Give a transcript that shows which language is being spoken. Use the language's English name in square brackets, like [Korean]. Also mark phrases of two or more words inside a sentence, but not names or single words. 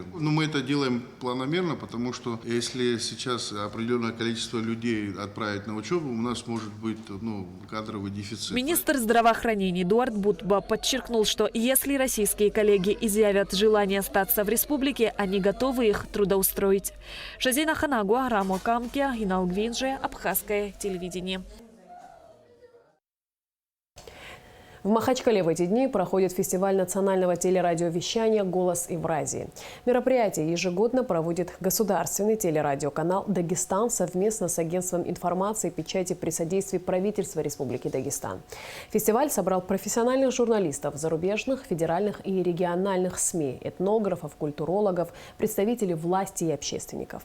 [Russian] Мы это делаем планомерно, потому что если сейчас определенное количество людей отправить на учебу, у нас может быть кадровый дефицит. Министр здравоохранения Эдуард Будба подчеркнул, что если российские коллеги изъявят желание остаться в республике, они готовы их трудоустроить. Шазина Ханагуа, Рамо Камке, Инал Гвинже, Абхазское телевидение. В Махачкале в эти дни проходит фестиваль национального телерадиовещания «Голос Евразии». Мероприятие ежегодно проводит государственный телерадиоканал «Дагестан» совместно с Агентством информации, печати при содействии правительства Республики Дагестан. Фестиваль собрал профессиональных журналистов, зарубежных, федеральных и региональных СМИ, этнографов, культурологов, представителей власти и общественников.